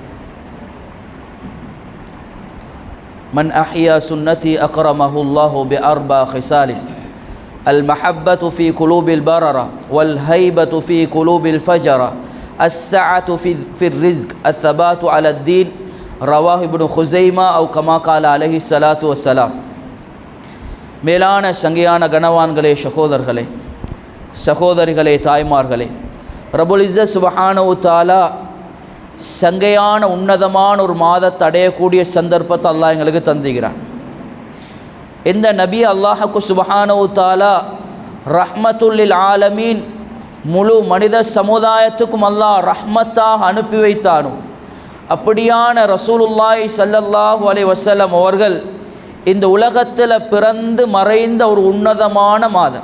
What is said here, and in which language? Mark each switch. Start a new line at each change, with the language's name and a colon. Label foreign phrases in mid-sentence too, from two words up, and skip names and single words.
Arabic: من أحيا سنتي أكرمه الله بأربع خصال المحبة في قلوب البررة والهيبة في قلوب الفجرة السعة في الرزق الثبات على الدين رواه ابن خزيمة أو كما قال عليه الصلاة والسلام
Tamil: மேலான சங்கையான கனவான்களே சகோதரிகளே தாய்மார்களே
Arabic: رب العزة سبحانه وتعالى
Tamil: சங்கையான உன்னதமான ஒரு மாதத்தை அடையக்கூடிய சந்தர்ப்பத்தை அல்லாஹ் எங்களுக்கு தந்துகிறான்.
Arabic: இந்த நபி அல்லாஹ்க்கு سبحانه وتعالى رحمة للعالمين முழு மனித சமுதாயத்துக்கும் அல்லாஹ் ரஹ்மத்தாக அனுப்பி வைத்தானோ அப்படியான رسول الله صلى الله عليه وسلم அவர்கள் இந்த உலகத்தில் பிறந்து மறைந்த ஒரு உன்னதமான மாதம்.